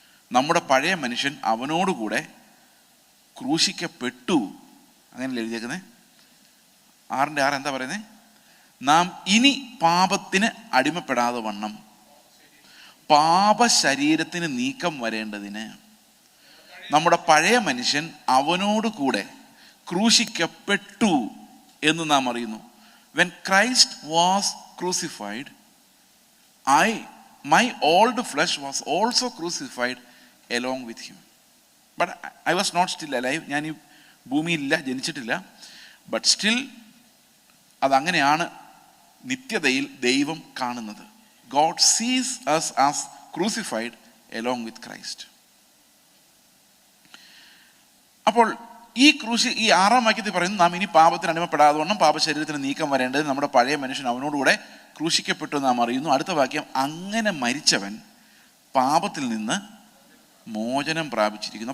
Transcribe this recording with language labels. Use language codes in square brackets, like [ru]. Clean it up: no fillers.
[ml] നമ്മുടെ പഴയ മനുഷ്യൻ അവനോടുകൂടെ ക്രൂശിക്കപ്പെട്ടു. അങ്ങനെയല്ലേ എഴുതിയേക്കുന്നത്? 6:6 എന്താ പറയുന്നത്? നാം ഇനി പാപത്തിന് അടിമപ്പെടാതെ വണ്ണം പാപശരീരത്തിന് നീക്കം വരേണ്ടതിന് നമ്മുടെ പഴയ മനുഷ്യൻ അവനോടുകൂടെ ക്രൂശിക്കപ്പെട്ടു എന്ന് നാം അറിയുന്നു. [en] When Christ was crucified, my old flesh was also crucified along with him. But I was not still alive. [ml] ഞാൻ ഈ ഭൂമിയിലില്ല, ജനിച്ചിട്ടില്ല. ബട്ട് സ്റ്റിൽ അതങ്ങനെയാണ് നിത്യതയിൽ ദൈവം കാണുന്നത്. [en] God sees us as crucified along with Christ. [ml] അപ്പോൾ ഈ ക്രൂശി, ഈ 6-ാം വാക്യത്തിൽ പറയുന്നു, നാം ഇനി പാപത്തിന് അടിമപ്പെടാതെ പാപശരീരത്തിന് നീക്കം വരേണ്ടത് നമ്മുടെ പഴയ മനുഷ്യൻ അവനോടുകൂടെ ക്രൂശിക്കപ്പെട്ടു നാം അറിയുന്നു. അടുത്ത വാക്യം, അങ്ങനെ മരിച്ചവൻ പാപത്തിൽ നിന്ന് മോചനം പ്രാപിച്ചിരിക്കുന്നു.